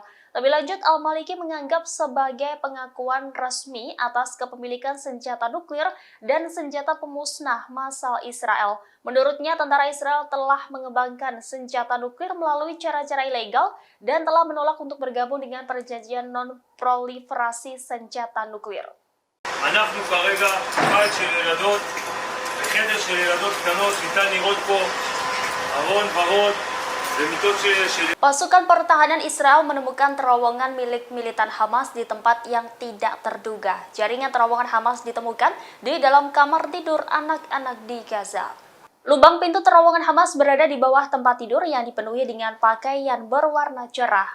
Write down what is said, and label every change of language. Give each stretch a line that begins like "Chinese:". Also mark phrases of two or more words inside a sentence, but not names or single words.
Indonesian: Lebih lanjut, Al-Maliki menganggap sebagai pengakuan resmi atas kepemilikan senjata nuklir dan senjata pemusnah massal Israel. Menurutnya, tentara Israel telah mengembangkan senjata nuklir melalui cara-cara ilegal dan telah menolak untuk bergabung dengan perjanjian non-proliferasi senjata nuklir.
Hebrew: אנחנו כרגע בית של ילדות, בחדר של ילדות קטנות, ניתן לראות פה ארון ורוד ומיטות של...
Indonesian: Pasukan pertahanan Israel menemukan terowongan milik militan Hamas di tempat yang tidak terduga. Jaringan terowongan Hamas ditemukan di dalam kamar tidur anak-anak di Gaza. Lubang pintu terowongan Hamas berada di bawah tempat tidur yang dipenuhi dengan pakaian berwarna cerah.